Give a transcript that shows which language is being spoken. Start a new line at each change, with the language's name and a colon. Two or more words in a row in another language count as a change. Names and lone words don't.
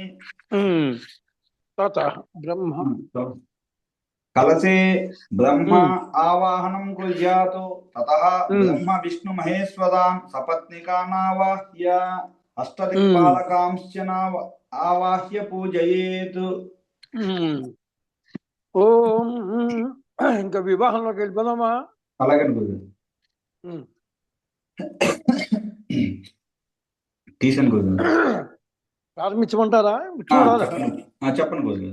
Sanskrit: ततः ब्रह्म कलशे ब्रह्म आवाहनं कुर्यात् ततः ब्रह्म विष्णु महेश्वरान् सपत्निकानावाह्य अष्टदिक्पालकांश्च आवाह्य पूजयेत्
Telugu: ఓం ఇంకా వివాహంలోకి వెళ్ళిపోదామా? అలాగే తీసాను గురుగారు. ప్రారంభించమంటారా? చూడాలి. చెప్పండి గురుగారు.